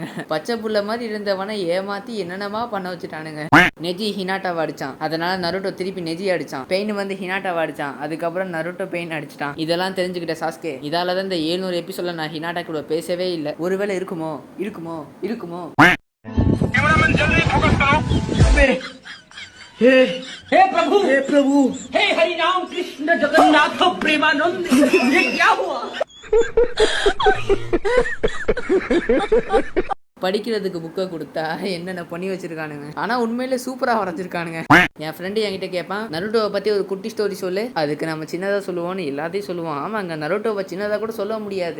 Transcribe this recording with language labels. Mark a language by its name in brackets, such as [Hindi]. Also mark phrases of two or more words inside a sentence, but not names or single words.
[Tamil] பச்சை புள்ள மாதிரி இருந்தவனை ஏமாத்தி என்னென்னமா பண்ண வச்சுட்டானுங்க. நெஜி ஹினாட்டாவை அடிச்சான், அதனால நருட்டோ திருப்பி நெஜி அடிச்சான். பெயின் வந்து ஹினாட்டாவை அடிச்சான், அதுக்கப்புறம் நருட்டோ பெயின் அடிச்சிட்டான். இதெல்லாம் தெரிஞ்சுக்கிட்ட சாஸ்கே இதாலதான் இந்த 700 எபிசோட்ல நான் ஹினாட்டா கூட பேசவே இல்லை. ஒருவேளை இருக்குமோ இருக்குமோ இருக்குமோ. [Hindi] हे प्रभु, हे प्रभु, हे हरि राम कृष्ण जगन्नाथ प्रेमानंद, ये क्या हुआ? [Tamil] படிக்கிறதுக்கு புக்கை கொடுத்தா என்னென்ன பண்ணி வச்சிருக்கானுங்க. ஆனா உண்மையில சூப்பரா வரைஞ்சிருக்கானுங்க. என் ஃப்ரெண்டு என்கிட்ட கேட்பான், நருட்டோவை பத்தி ஒரு குட்டி ஸ்டோரி சொல்லு. அதுக்கு நம்ம சின்னதா சொல்லுவோம்னு எல்லாத்தையும் சொல்லுவோம். ஆமாங்க, நருட்டோவை சின்னதா கூட சொல்ல முடியாது.